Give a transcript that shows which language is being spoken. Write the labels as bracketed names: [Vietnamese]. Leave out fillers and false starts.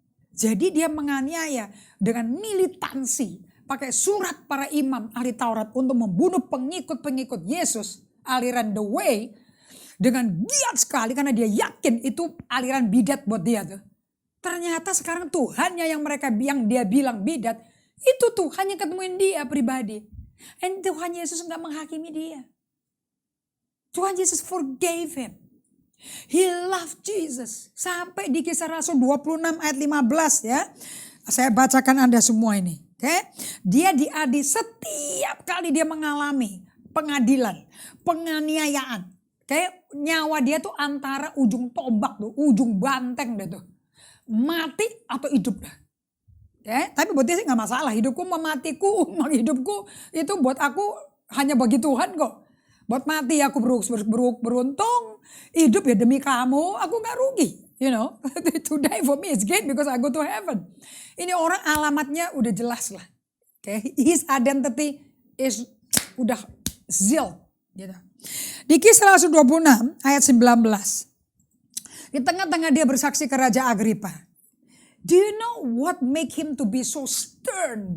[Indonesian] Jadi dia menganiaya dengan militansi, pakai surat para imam ahli Taurat untuk membunuh pengikut-pengikut Yesus, aliran the way, dengan giat sekali karena dia yakin itu aliran bidat buat dia tuh. Ternyata sekarang Tuhannya yang dia bilang bidat, itu Tuhan yang ketemuin dia pribadi. Dan Tuhan Yesus enggak menghakimi dia. [English] Tuhan Yesus forgave him. He loved Jesus. [Indonesian] Sampai di Kisah Rasul 26 ayat 15 ya. Saya bacakan Anda semua ini. Okay? Dia diadili setiap kali dia mengalami pengadilan, penganiayaan. Okay? Nyawa dia tuh antara ujung tombak tuh, ujung banteng deh tuh. Mati atau hidup dah. Okay? Tapi buat dia sih gak masalah. Hidupku mematiku, hidupku itu buat aku hanya bagi Tuhan kok. Buat mati aku beruntung, hidup ya demi kamu, aku gak rugi. [English] You know, to die for me is gain because I go to heaven. [Indonesian] Ini orang alamatnya udah jelas lah. Okay? [English] His identity is udah zeal. Gitu. [Indonesian] Di Kisah Rasul 26 ayat 19. Di tengah-tengah dia bersaksi ke Raja Agripa. [English] Do you know what make him to be so stern?